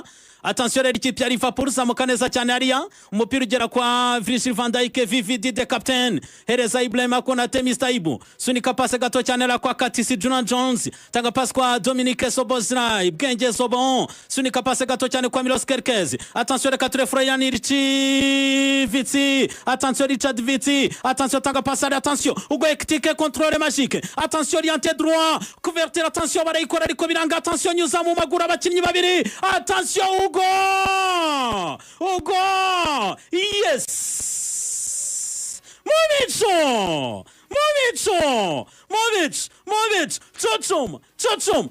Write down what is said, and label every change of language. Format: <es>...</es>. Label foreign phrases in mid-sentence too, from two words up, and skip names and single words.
<rw>Attention rero ikipe ya Liverpool zamuka neza cyane hariya, umupira ugera kwa Virgil van Dijk, VVD de captain, hereza Ibrahima Konate Mistaibu, sunika pase gato cyane la kwa Katisi Juna Jones, tanga pase kwa Dominique Sobozlai, Bwenge Sobon, sunika pase gato cyane kwa Milos Kerkez. Attention reka Freyani Vitsi,</rw> <fr>attention Richard Vitsi, attention</fr> <rw>tanga pase,</rw> <fr>attention Ugo Ektike, contrôle magique, attention orienté droit, couverture, attention</fr> <rw>barayikora ariko biranga,</rw> <fr>attention</fr> <rw>nyuza mu maguru abakinnyi babiri,</rw> <fr>attention Ugo! Yes! Mubicu! Chochum!</fr>